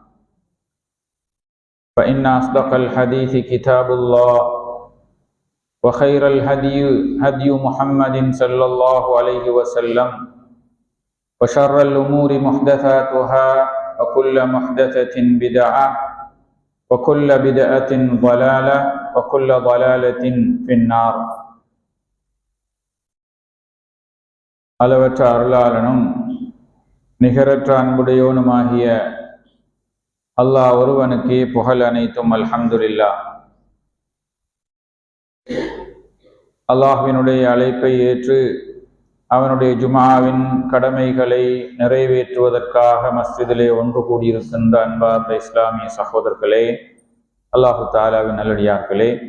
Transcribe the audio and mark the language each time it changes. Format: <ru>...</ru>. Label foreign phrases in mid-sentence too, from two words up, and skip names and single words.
<ar>فإن أصدق الحديث كتاب الله وخير الهدي هدي محمد صلى الله عليه وسلم وشر الأمور محدثاتها وكل محدثة بدعة وكل بدعة ضلالة وكل ضلالة في النار.</ar> <ta>அளவற்ற அருளாளனும் நிகரற்ற அன்புடையோனுமாகிய அல்லாஹ் ஒருவனுக்கே புகழ் அனைத்தும் அல்ஹம்துலில்லாஹ். அல்லாஹ்வினுடைய அழைப்பை ஏற்று அவனுடைய ஜுமாவின் கடமைகளை நிறைவேற்றுவதற்காக மஸ்ஜிதிலே ஒன்று கூடியிருக்கின்ற அன்பார்ந்த இஸ்லாமிய சகோதரர்களே, அல்லாஹு தாலாவின் நல்லடியார்களே,</ta>